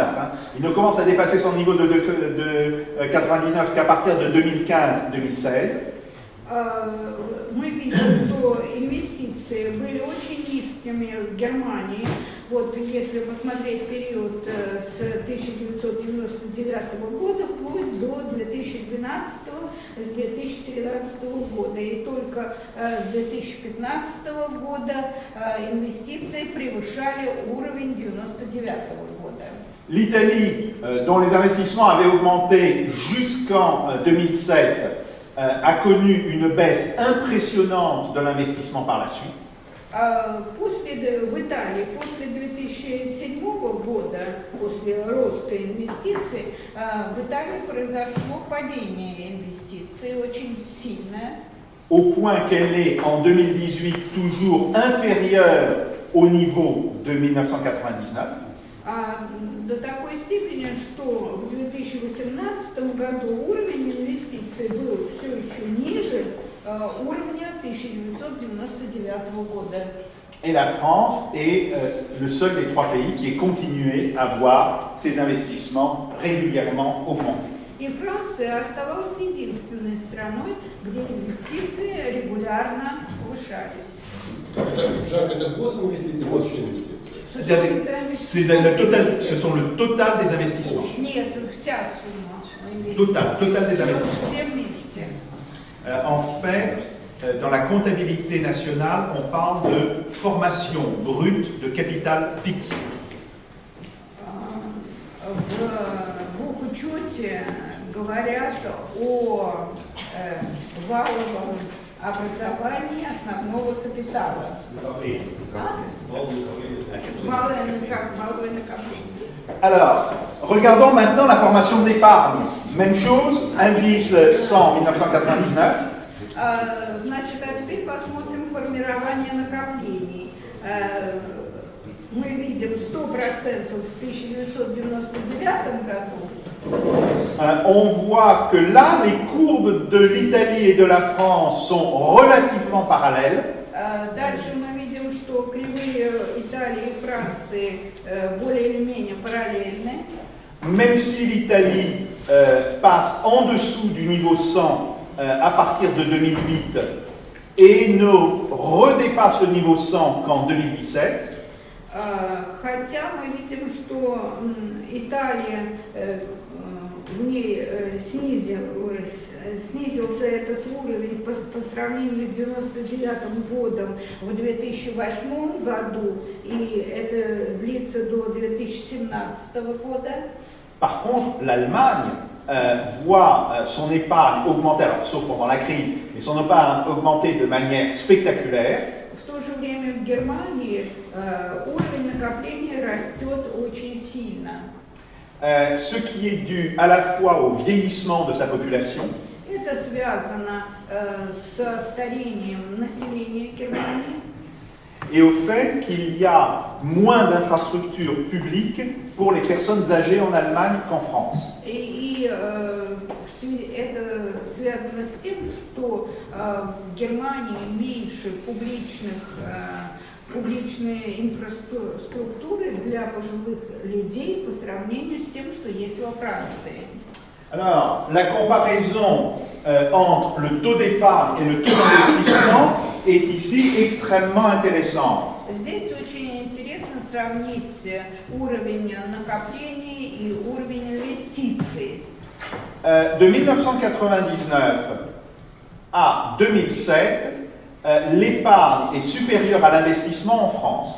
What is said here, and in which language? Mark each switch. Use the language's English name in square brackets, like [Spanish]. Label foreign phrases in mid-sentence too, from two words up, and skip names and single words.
[French] Il ne commence à dépasser son niveau de 99 qu'à partir de 2015-2016. [Russian] Мы видим, что инвестиции были очень низкими в Германии. Вот если посмотреть период с 1999 года вплоть до 2012-2013 года. И только с 2015 года инвестиции превышали уровень 1999 года. [French] L'Italie, dont les investissements avaient augmenté jusqu'en 2007, a connu une baisse impressionnante de l'investissement par la suite. [Russian] В Италии после 2007 года, после роста инвестиций, в Италии произошло падение инвестиций очень сильное. [French] Au point qu'elle est en 2018 toujours inférieure au niveau de 1999. [Russian] До такой степени, что в 2018 году уровень инвестиций был все еще ниже уровня 1999 года. [French] Et la France est le seul des trois pays qui ait continué à voir ses investissements régulièrement augmenter. [Russian] И Франция оставалась единственной страной, где инвестиции регулярно повышались. Жак, это гос инвестиции, государственные инвестиции? [French] Ce sont le total des investissements. [Russian] Нет, вся сумма инвестиций. [French] Total des investissements. [Russian] Все вместе. [French] En fait, dans la comptabilité nationale, on parle de formation brute de capital fixe. [Russian] В учете сути, говорят о валовом образовании основного капитала. Валовое накопление. [French] Alors, regardons maintenant la formation de l'épargne. Même chose, indice 100 1999. [Russian] Значит, а теперь посмотрим формирование накоплений. Мы видим 100% в 1999 году. [French] On voit que là, les courbes de l'Italie et de la France sont relativement parallèles. [Russian] Дальше мы видим, что кривые Италии и Франции более или менее параллельны. [French] Même si l'Italie passe en dessous du niveau 100 à partir de 2008 et ne redépasse le niveau 100 qu'en 2017. [Russian] Хотя мы видим, что Италия, в ней снизился этот уровень по сравнению с 1999 годом в 2008 году, и это длится до 2017 года. [French] Par contre, l'Allemagne voit son épargne augmenter, alors, sauf pendant la crise, mais son épargne augmenter de manière spectaculaire. [Russian] В то же время в Германии уровень накопления растет очень сильно. [French] Ce qui est dû à la fois au vieillissement de sa population. [Russian] Это связано со старением населения Германии. [French] Et au fait qu'il y a moins d'infrastructures publiques pour les personnes âgées en Allemagne qu'en France. [Russian] И это связано с тем, что в Германии меньше публичной инфраструктуры для пожилых людей по сравнению с тем, что есть во Франции. [French] Alors, la comparaison entre le taux d'épargne et le taux d'investissement est ici extrêmement intéressante. [Russian] Здесь очень интересно сравнить уровень накоплений и уровень инвестиций. [French] De 1999 à 2007, l'épargne est supérieure à l'investissement en France.